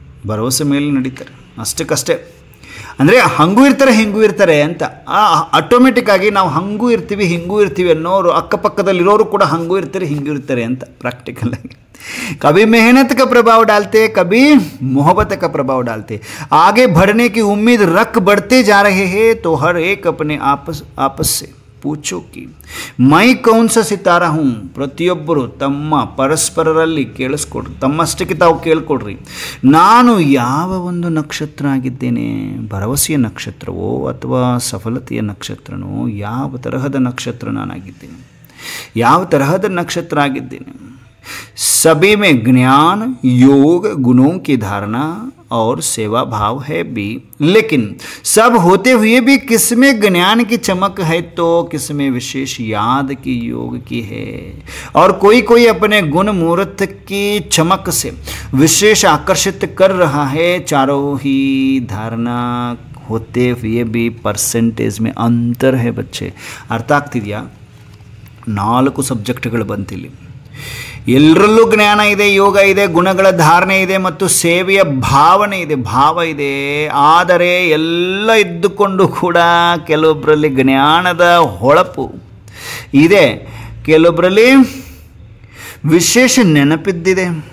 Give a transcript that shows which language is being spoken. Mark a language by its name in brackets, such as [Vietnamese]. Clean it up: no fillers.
[Kannada] ಭರವಸೆ ಮೇಲೆ ನಡೀತಾರೆ, ಅಷ್ಟಕ್ಕಷ್ಟೇ. ಅಂದರೆ ಹಂಗೂ ಇರ್ತಾರೆ ಹಿಂಗೂ ಇರ್ತಾರೆ ಅಂತ. ಆಟೋಮೆಟಿಕ್ಕಾಗಿ ನಾವು ಹಂಗೂ ಇರ್ತೀವಿ ಹಿಂಗೂ ಇರ್ತೀವಿ ಅನ್ನೋರು ಅಕ್ಕಪಕ್ಕದಲ್ಲಿರೋರು ಕೂಡ ಹಂಗೂ ಇರ್ತಾರೆ ಹಿಂಗೂ ಇರ್ತಾರೆ ಅಂತ ಪ್ರಾಕ್ಟಿಕಲಾಗಿ. [Hindi] कभी मेहनत का प्रभाव डालते, कभी मोहब्बत का प्रभाव डालते. आगे बढ़ने की उम्मीद रख बढ़ते जा रहे हैं तो हर एक अपने आपस से पूछो कि मैं कौन सा सितारा हूँ. [Kannada] ಪ್ರತಿಯೊಬ್ಬರು ತಮ್ಮ ಪರಸ್ಪರರಲ್ಲಿ ಕೇಳಿಸ್ಕೊಡ್ರಿ, ತಮ್ಮಷ್ಟಕ್ಕೆ ತಾವು ಕೇಳ್ಕೊಡ್ರಿ, ನಾನು ಯಾವ ಒಂದು ನಕ್ಷತ್ರ ಆಗಿದ್ದೇನೆ, ಭರವಸೆಯ ನಕ್ಷತ್ರವೋ ಅಥವಾ ಸಫಲತೆಯ ನಕ್ಷತ್ರನೋ, ಯಾವ ತರಹದ ನಕ್ಷತ್ರ ನಾನಾಗಿದ್ದೇನೆ, ಯಾವ ತರಹದ ನಕ್ಷತ್ರ ಆಗಿದ್ದೇನೆ. [Hindi] सभी में ज्ञान योग गुणों की धारणा और सेवा भाव है भी, लेकिन सब होते हुए भी किसमें ज्ञान की चमक है तो किसमें विशेष याद की योग की है. और कोई अपने गुण मूर्त की चमक से विशेष आकर्षित कर रहा है. चारों ही धारणा होते हुए भी परसेंटेज में अंतर है बच्चे. [Kannada] अर्थ ಆಗ್ತಿದೆಯಾ? 4 ಸಬ್ಜೆಕ್ಟ್ಗಳು ಬಂತಿಲ್ಲಿ. ಎಲ್ಲರಲ್ಲೂ ಜ್ಞಾನ ಇದೆ, ಯೋಗ ಇದೆ, ಗುಣಗಳ ಧಾರಣೆ ಇದೆ ಮತ್ತು ಸೇವೆಯ ಭಾವನೆ ಇದೆ, ಭಾವ ಇದೆ. ಆದರೆ ಎಲ್ಲ ಇದ್ದುಕೊಂಡು ಕೂಡ ಕೆಲವೊಬ್ಬರಲ್ಲಿ ಜ್ಞಾನದ ಹೊಳಪು ಇದೆ, ಕೆಲವೊಬ್ಬರಲ್ಲಿ ವಿಶೇಷ ನೆನಪಿದ್ದಿದೆ.